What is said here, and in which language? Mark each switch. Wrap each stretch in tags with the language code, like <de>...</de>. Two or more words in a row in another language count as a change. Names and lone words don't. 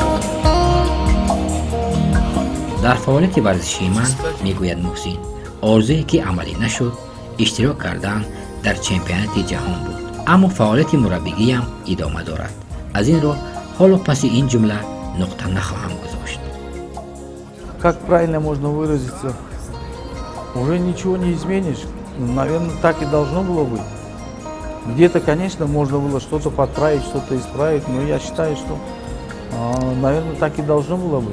<tg>дар фаъолияти варзишии ман, мегӯяд муҳсин, орзуе ки амалӣ нашуд, иштирок кардан дар чемпионати ҷаҳон буд. аммо фаъолияти мураббигиям идома дорад. аз ин роҳ ҳоло паси ин ҷумла нуқта нахоҳам гузошт.</tg> <ru>Как правильно можно выразиться? Уже ничего не изменишь. Наверное, так и должно было быть. Где-то, конечно, можно было что-то подправить, что-то исправить, но я считаю, что, наверное, так и должно было быть.</ru>